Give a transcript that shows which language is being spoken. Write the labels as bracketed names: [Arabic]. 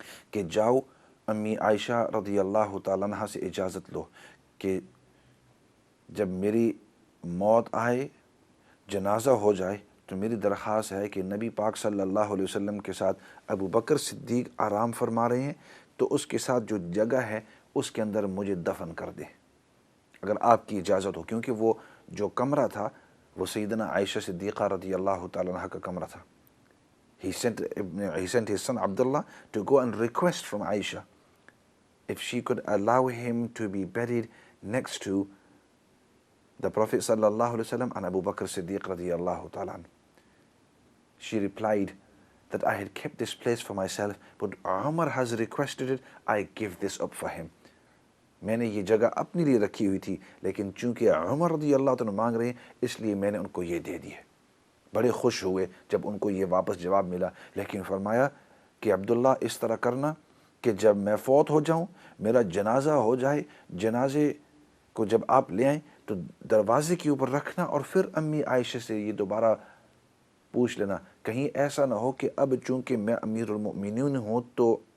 [Urdu] کہ جاؤ امی عائشہ رضی اللہ تعالیٰ عنہ سے اجازت لو کہ جب میری موت آئے, جنازہ ہو جائے, تو میری درخواست ہے کہ نبی پاک صلی اللہ علیہ وسلم کے ساتھ ابو بکر صدیق آرام فرما رہے ہیں, تو اس کے ساتھ جو جگہ ہے اس کے اندر مجھے دفن کر دیں اگر آپ کی اجازت ہو. کیونکہ وہ جو کمرہ تھا وہ سیدنا عائشہ صدیقہ رضی اللہ تعالیٰ عنہ کا کمرہ تھا. [English] He sent his son Abdullah to go and request from Aisha if she could allow him to be buried next to the Prophet sallallahu alaihi wasallam and Abu Bakr Siddiq radiyallahu ta'ala anhu. She replied that I had kept this place for myself, but Umar has requested it, I give this up for him. [Urdu] میں نے یہ جگہ اپنے لیے رکھی ہوئی تھی, لیکن چونکہ عمر رضی اللہ تعالیٰ مانگ رہے ہیں اس لیے میں نے ان کو یہ دے دی ہے. بڑے خوش ہوئے جب ان کو یہ واپس جواب ملا, لیکن فرمایا کہ عبداللہ اس طرح کرنا کہ جب میں فوت ہو جاؤں, میرا جنازہ ہو جائے, جنازے کو جب آپ لے آئیں تو دروازے کے اوپر رکھنا, اور پھر امی عائشہ سے یہ دوبارہ پوچھ لینا, کہیں ایسا نہ ہو کہ اب چونکہ میں امیر المؤمنین ہوں تو